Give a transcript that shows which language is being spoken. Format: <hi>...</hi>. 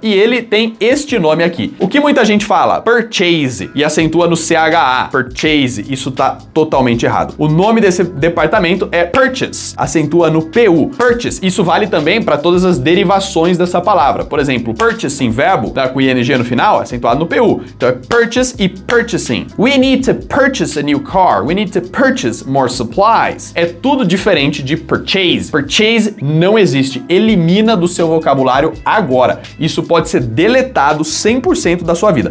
<pt>E ele tem este nome aqui. O que muita gente fala? Purchase, e acentua no CHA. Purchase, isso tá totalmente errado. O nome desse departamento é purchase, acentua no PU. Purchase, isso vale também para todas as derivações dessa palavra. Por exemplo, purchasing, verbo, tá com ing no final, acentuado no PU. Então é purchase e purchasing.</pt> <en>We need to purchase a new car. We need to purchase more supplies.</en> <pt>É tudo diferente de purchase. Purchase não existe. Elimina do seu vocabulário agora. Isso pode ser deletado 100% da sua vida.</pt>